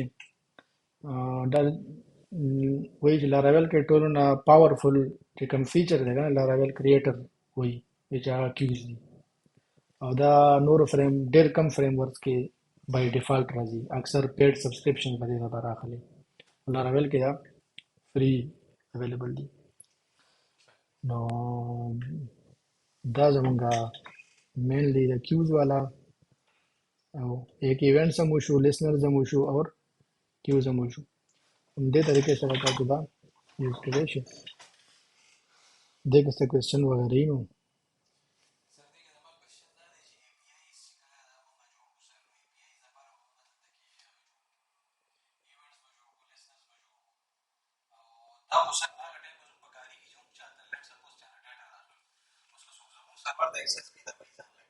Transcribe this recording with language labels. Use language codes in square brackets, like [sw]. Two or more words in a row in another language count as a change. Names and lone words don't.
[ps] دا وایي چې لاراویل کې ټولو نه پاورفل چې کوم فیچر دی کنه لاراویل کریټر وایي چې هغه کیوز دي، او دا نور فریم ډیر کم فریم ورک کې [en] by default [ps] راځي، اکثر [en] paid subscription [ps] په دې لپاره اخلي. لاراویل کې دا [en] free available [ps] دي. نو دا زمونږه مینلی د کیوز والا، او ایک ایونٹ هم وشو، لسنرز هم وشو، اور کیوز هم وشو. همدې طریقې سره تاسو دا یوز کړی شي. دې کې څه کوېسچن وغیرہ یې نو؟ سر دیگه زما کوشچن دا دی چې اے پی آیز چې کله دا مونږ جوړو سر نو اے پی آیز لپاره به مونږ دلته کې ایونټس به جوړ کړو، لسنرز به جوړ کړو، او دا خو سر هغه ټایم به زموږ په کارېږي چې مونږ چاته [en] let's suppose [ps] چاته ډاټا راغلل، اوس که څوک زموږ سرور ته اکسس کړي دا به یې ځان لګوي.